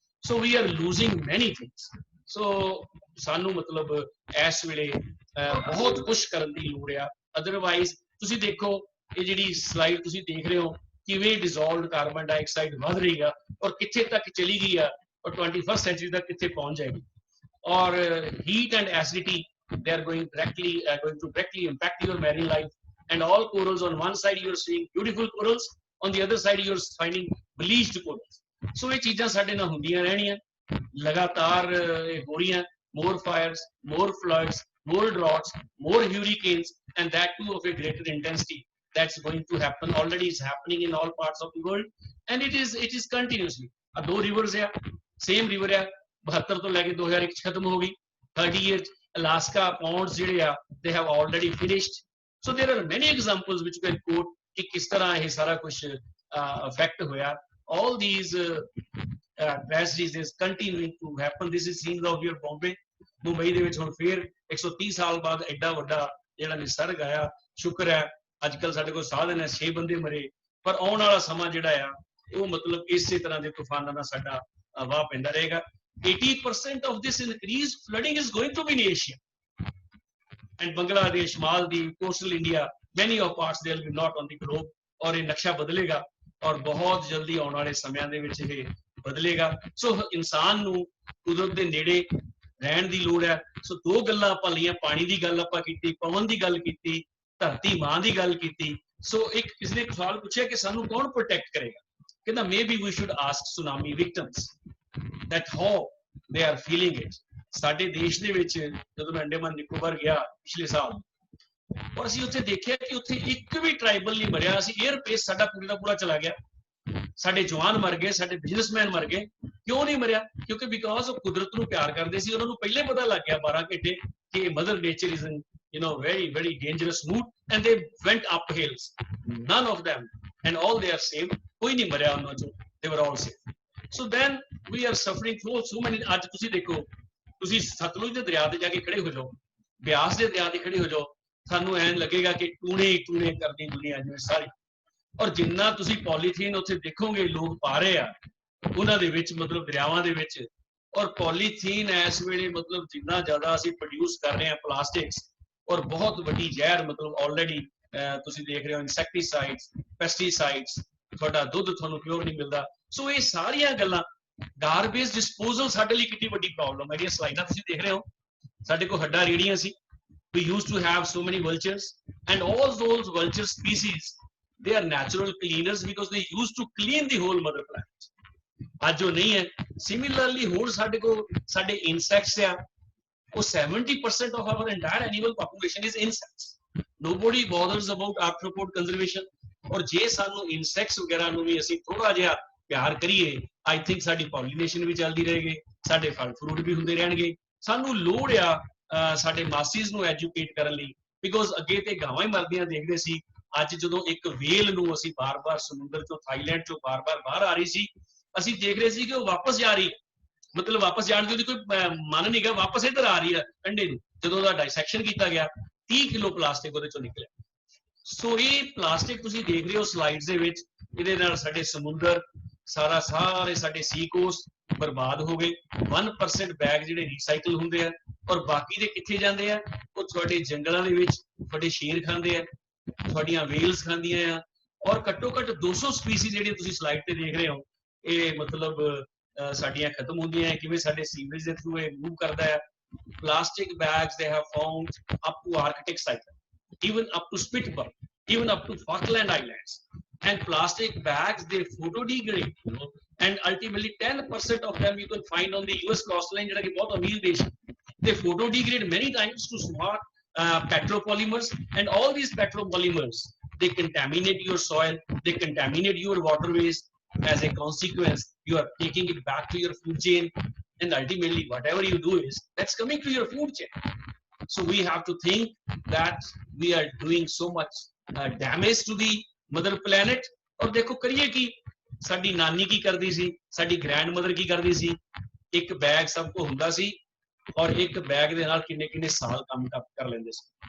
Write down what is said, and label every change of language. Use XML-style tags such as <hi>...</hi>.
<en>So we are losing many things.</en> <pa>ਸੋ ਸਾਨੂੰ ਮਤਲਬ ਇਸ ਵੇਲੇ ਬਹੁਤ ਕੁਛ ਕਰਨ ਦੀ ਲੋੜ ਆ। ਅਦਰਵਾਈਜ਼ ਤੁਸੀਂ ਦੇਖੋ ਇਹ ਜਿਹੜੀ ਸਲਾਈਡ ਤੁਸੀਂ ਦੇਖ ਰਹੇ ਹੋ ਕਿਵੇਂ ਡਿਜ਼ੋਲਵਡ ਕਾਰਬਨ ਡਾਈਆਕਸਾਈਡ ਵੱਧ ਰਹੀ ਆ ਔਰ ਕਿੱਥੇ ਤੱਕ ਚਲੀ ਗਈ ਆ ਔਰ 21st ਸੈਂਚੁਰੀ ਤੱਕ ਕਿੱਥੇ ਪਹੁੰਚ ਜਾਏਗੀ।</pa> <en>ਔਰ heat and acidity, they are going to directly impact your marine life. And all corals, on one side you are seeing beautiful corals, on the other side you are finding bleached corals.</en> <pa>So ਇਹ ਚੀਜ਼ਾਂ ਸਾਡੇ ਨਾਲ ਹੁੰਦੀਆਂ ਰਹਿਣੀਆਂ, ਲਗਾਤਾਰ ਇਹ ਹੋ ਰਹੀਆਂ।</pa> <en>More fires, more floods, more droughts, more hurricanes, and that too of a greater intensity. That's going to happen. Already is happening in all parts of the world, and it is continuously.</en> <pa>ਦੋ rivers ਆ, same river ਆ, 72 ਤੋਂ ਲੈ ਕੇ 2001 ਖਤਮ ਹੋ ਗਈ।</pa> <en>30 years Alaska ponds</en> <pa>ਜਿਹੜੇ ਆ</pa> <en>they have already finished. So there are many examples which can quote</en> <pa>ਕਿ ਕਿਸ ਤਰ੍ਹਾਂ ਇਹ ਸਾਰਾ ਕੁਝ affect ਹੋਇਆ।</pa> <en>All these tragedies is continuing to happen. This is scenes of your Bombay.</en> <pa>Mumbai ਦੇ ਵਿੱਚ ਹੁਣ ਫੇਰ 130 ਸਾਲ ਬਾਅਦ ਐਡਾ ਵੱਡਾ ਜਿਹੜਾ ਨਿਸਰਗ ਆਇਆ। ਸ਼ੁਕਰ ਹੈ ਅੱਜ ਕੱਲ ਸਾਡੇ ਕੋਲ ਸਾਧਨ ਹੈ, 6 ਬੰਦੇ ਮਰੇ, ਪਰ ਆਉਣ ਵਾਲਾ ਸਮਾਂ ਜਿਹੜਾ ਆ ਉਹ ਮਤਲਬ ਇਸੇ ਤਰ੍ਹਾਂ ਦੇ ਤੂਫਾਨਾਂ ਦਾ ਸਾਡਾ ਵਾਹ ਪੈਂਦਾ ਰਹੇਗਾ।</pa> <en>80% of this increased flooding is going to be in Asia and Bangladesh, Maldives, coastal India, many of parts they will be not on the globe.</en> <pa>ਔਰ ਇਹ ਨਕਸ਼ਾ ਬਦਲੇਗਾ ਔਰ ਬਹੁਤ ਜਲਦੀ ਆਉਣ ਵਾਲੇ ਸਮਿਆਂ ਦੇ ਵਿੱਚ ਇਹ ਬਦਲੇਗਾ। ਸੋ ਇਨਸਾਨ ਨੂੰ ਕੁਦਰਤ ਦੇ ਨੇੜੇ ਰਹਿਣ ਦੀ ਲੋੜ ਹੈ। ਸੋ ਦੋ ਗੱਲਾਂ ਆਪਾਂ ਲਈਆਂ, ਪਾਣੀ ਦੀ ਗੱਲ ਆਪਾਂ ਕੀਤੀ, ਪਵਨ ਦੀ ਗੱਲ ਕੀਤੀ, ਧਰਤੀ ਮਾਂ ਦੀ ਗੱਲ ਕੀਤੀ। ਸੋ ਇੱਕ ਕਿਸੇ ਨੇ ਸਵਾਲ ਪੁੱਛਿਆ ਕਿ ਸਾਨੂੰ ਕੌਣ ਪ੍ਰੋਟੈਕਟ ਕਰੇਗਾ? ਕਹਿੰਦਾ</pa> <en>Maybe we should ask tsunami victims that how they are feeling it.</en> <pa>ਸਾਡੇ ਦੇਸ਼ ਦੇ ਵਿੱਚ ਜਦੋਂ ਮੈਂ ਅੰਡੇਮਾਨ ਨਿਕੋਬਾਰ ਗਿਆ ਪਿਛਲੇ ਸਾਲ, ਔਰ ਅਸੀਂ ਉੱਥੇ ਦੇਖਿਆ ਕਿ ਉੱਥੇ ਇੱਕ ਵੀ ਟ੍ਰਾਈਬਲ ਨਹੀਂ ਮਰਿਆ। ਅਸੀਂ 에ਅਰਬੇਸ ਸਾਡਾ ਪੂਰਾ ਦਾ ਪੂਰਾ ਚਲਾ ਗਿਆ, ਸਾਡੇ ਜਵਾਨ ਮਰ ਗਏ, ਸਾਡੇ ਬਿਜ਼ਨਸਮੈਨ ਮਰ ਗਏ। ਕਿਉਂ ਨਹੀਂ ਮਰਿਆ? ਕਿਉਂਕਿ ਬਿਕਾਜ਼ ਉਹ ਕੁਦਰਤ ਨੂੰ ਪਿਆਰ ਕਰਦੇ ਸੀ। ਉਹਨਾਂ ਨੂੰ ਪਹਿਲੇ ਪਤਾ ਲੱਗ ਗਿਆ 12 ਘੰਟੇ ਕਿ</pa> <en>Mother nature is very dangerous mood, and they went up hills. None of them, and all they are saved.</en> <pa>ਕੋਈ ਨਹੀਂ ਮਰਿਆ ਉਹਨਾਂ ਚੋਂ,</pa> <en>they were all saved. So then we are suffering through so many.</en> <pa>ਅੱਜ ਤੁਸੀਂ ਦੇਖੋ, ਤੁਸੀਂ ਸਤਲੁਜ ਦੇ ਦਰਿਆ ਤੇ ਜਾ ਕੇ ਖੜੇ ਹੋ ਜਾਓ, ਬਿਆਸ ਦੇ ਦਰਿਆ ਤੇ ਖੜੇ ਹੋ ਜਾਓ, ਸਾਨੂੰ ਐਂ ਲੱਗੇਗਾ ਕਿ ਟੂਣੇ ਹੀ ਟੂਣੇ ਕਰਦੀ ਦੁਨੀਆ ਜਿਵੇਂ ਸਾਰੀ। ਔਰ ਜਿੰਨਾ ਤੁਸੀਂ ਪੋਲੀਥੀਨ ਉੱਥੇ ਦੇਖੋਗੇ ਲੋਕ ਪਾ ਰਹੇ ਆ ਉਹਨਾਂ ਦੇ ਵਿੱਚ, ਮਤਲਬ ਦਰਿਆਵਾਂ ਦੇ ਵਿੱਚ। ਔਰ ਪੋਲੀਥੀਨ ਇਸ ਵੇਲੇ ਮਤਲਬ ਜਿੰਨਾ ਜ਼ਿਆਦਾ ਅਸੀਂ ਪ੍ਰੋਡਿਊਸ ਕਰ ਰਹੇ ਹਾਂ ਪਲਾਸਟਿਕਸ, ਔਰ ਬਹੁਤ ਵੱਡੀ ਜ਼ਹਿਰ ਮਤਲਬ ਆਲਰੇਡੀ ਤੁਸੀਂ ਦੇਖ ਰਹੇ ਹੋ, ਇਨਸੈਕਟੀਸਾਈਡਸ, ਪੈਸਟੀਸਾਈਡਸ, ਤੁਹਾਡਾ ਦੁੱਧ ਤੁਹਾਨੂੰ ਪਿਓਰ ਨਹੀਂ ਮਿਲਦਾ। ਸੋ ਇਹ ਸਾਰੀਆਂ ਗੱਲਾਂ, ਗਾਰਬੇਜ ਡਿਸਪੋਜ਼ਲ ਸਾਡੇ ਲਈ ਕਿੰਨੀ ਵੱਡੀ ਪ੍ਰੋਬਲਮ ਹੈ। ਜਿਹੜੀਆਂ ਸਲਾਈਡਾਂ ਤੁਸੀਂ ਦੇਖ ਰਹੇ ਹੋ, ਸਾਡੇ ਕੋਲ ਹੱਡਾਂ ਰੀੜੀਆਂ ਸੀ।</pa> <en>We used to have so many vultures, and all those vulture species, they are natural cleaners because they used to clean the whole mother planet.</en> <pa>ਅੱਜ ਉਹ ਨਹੀਂ ਹੈ।</pa> <en>Similarly,</en> <pa>ਹੁਣ ਸਾਡੇ ਕੋਲ ਸਾਡੇ insects ਆ, ਉਹ</pa> <en>70% of our entire animal population is insects. Nobody bothers about arthropod conservation.</en> <pa>ਔਰ ਜੇ ਸਾਨੂੰ insects ਵਗੈਰਾ ਨੂੰ ਵੀ ਅਸੀਂ ਥੋੜਾ ਜਿਹਾ ਪਿਆਰ ਕਰੀਏ,</pa> <en>I think</en> <pa>ਸਾਡੀ pollination ਵੀ ਚੱਲਦੀ ਰਹੇਗੀ, ਸਾਡੇ ਫਲ ਫਰੂਟ ਵੀ ਹੁੰਦੇ ਰਹਿਣਗੇ। ਸਾਨੂੰ ਲੋੜ ਆ ਸਾਡੇ ਮਾਸਿਸ ਨੂੰ ਐਜੂਕੇਟ ਕਰਨ ਲਈ, ਬਿਕੋਜ਼ ਅੱਗੇ ਤੇ ਗਾਵਾਂ ਹੀ ਮਰਦੀਆਂ ਦੇਖਦੇ ਸੀ। ਅੱਜ ਜਦੋਂ ਇੱਕ ਵੇਲ ਨੂੰ ਅਸੀਂ ਬਾਰ-ਬਾਰ ਸਮੁੰਦਰ ਚੋਂ, ਥਾਈਲੈਂਡ ਚੋਂ ਬਾਰ-ਬਾਰ ਬਾਹਰ ਆ ਰਹੀ ਸੀ, ਅਸੀਂ ਦੇਖ ਰਹੇ ਸੀ ਕਿ ਉਹ ਵਾਪਸ ਜਾ ਰਹੀ ਹੈ। ਮਤਲਬ ਵਾਪਸ ਜਾਣ ਦੀ ਉਹਦੀ ਕੋਈ ਮਨ ਨਹੀਂ ਗਾ, ਵਾਪਸ ਇੱਧਰ ਆ ਰਹੀ ਹੈ ਕੰਢੇ ਨੂੰ। ਜਦੋਂ ਉਹਦਾ ਡਾਇਸੈਕਸ਼ਨ ਕੀਤਾ ਗਿਆ, 30 ਕਿਲੋ ਪਲਾਸਟਿਕ ਉਹਦੇ ਚੋਂ ਨਿਕਲਿਆ। ਸੋ ਇਹ ਪਲਾਸਟਿਕ ਤੁਸੀਂ ਦੇਖ ਰਹੇ ਹੋ ਸਲਾਈਡਸ ਦੇ ਵਿੱਚ, ਇਹਦੇ ਨਾਲ ਸਾਡੇ ਸਮੁੰਦਰ ਸਾਰੇ ਸਾਡੇ ਸੀ ਕੋਸਟ ਬਰਬਾਦ ਹੋ ਗਏ। 1% ਬੈਗ ਜਿਹੜੇ ਰੀਸਾਈਕਲ ਹੁੰਦੇ ਆ, ਔਰ ਬਾਕੀ ਦੇ ਕਿੱਥੇ ਜਾਂਦੇ ਆ? ਉਹ ਤੁਹਾਡੇ ਜੰਗਲਾਂ ਦੇ ਵਿੱਚ ਤੁਹਾਡੇ ਸ਼ੇਰ ਖਾਂਦੇ ਆ, ਤੁਹਾਡੀਆਂ ਵੇਲਸ ਖਾਂਦੀਆਂ ਆ। ਔਰ ਘੱਟੋ ਘੱਟ 200 ਸਪੀਸੀਜ਼ ਜਿਹੜੀਆਂ ਤੁਸੀਂ ਸਲਾਈਡ ਤੇ ਦੇਖ ਰਹੇ ਹੋ, ਇਹ ਮਤਲਬ ਸਾਡੀਆਂ ਖਤਮ ਹੁੰਦੀਆਂ ਹੈ। ਕਿਵੇਂ ਸਾਡੇ ਸੀਵਰੇਜ ਦੇ ਥਰੂ ਇਹ ਮੂਵ ਕਰਦਾ ਹੈ।</pa> <en>Plastic bags they have found up to Arctic Cycle, even up to Spitsbergen, even up to Falkland Islands. And plastic bags, they photodegrade, and ultimately 10% of them you can find on the US coastline,</en> <pa>ਜਿਹੜਾ ਕਿ ਬਹੁਤ ਅਮੀਰ ਦੇਸ਼।</pa> <en>They photodegrade many times to smart petropolymers, and all these petropolymers they contaminate your soil, they contaminate your waterways. As a consequence, you are taking it back to your food chain, and ultimately whatever you do is that's coming to your food chain. So we have to think that we are doing so much damage to the mother planet.</en> <hi>और देखो करिए कि</hi> <pa>ਸਾਡੀ ਨਾਨੀ ਕੀ ਕਰਦੀ ਸੀ, ਸਾਡੀ grandmother ਕੀ ਕਰਦੀ ਸੀ, ਇੱਕ ਬੈਗ ਸਭ ਕੋ ਹੁੰਦਾ ਸੀ ਔਰ ਇੱਕ ਬੈਗ ਦੇ ਨਾਲ ਕਿੰਨੇ ਕਿੰਨੇ ਸਾਲ ਕੰਮ ਕਰ ਲੈਂਦੇ ਸੀ।</pa>